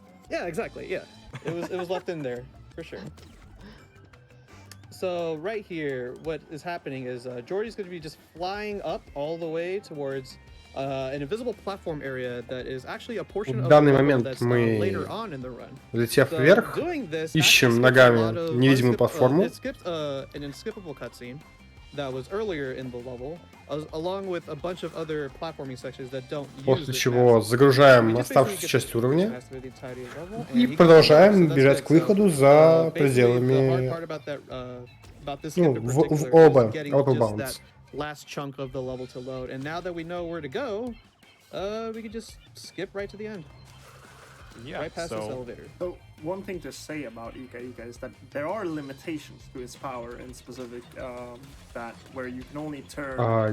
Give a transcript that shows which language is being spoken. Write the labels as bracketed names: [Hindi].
[English] Yeah, exactly. Yeah, it was left in there for sure. So right here, what is happening is Jordy's going to be just flying up all the way towards an invisible platform area that is actually a portion of the level that's later on in the run. [Russian] Летев вверх, ищем ногами невидимую платформу. [English] It skipped an unskippable cutscene that was earlier in the level, along with a bunch of other platforming sections that don't use [Russian] После чего загружаем оставшуюся часть уровня и и продолжаем бежать к выходу за пределами, в ОБ, Outer Bounds. [English] Last chunk of the level to load, and now that we know where to go, we can just skip right to the end. Yeah, Right past this so elevator. So one thing to say about Ika Ika is that there are limitations to its power in specific that where you can only turn.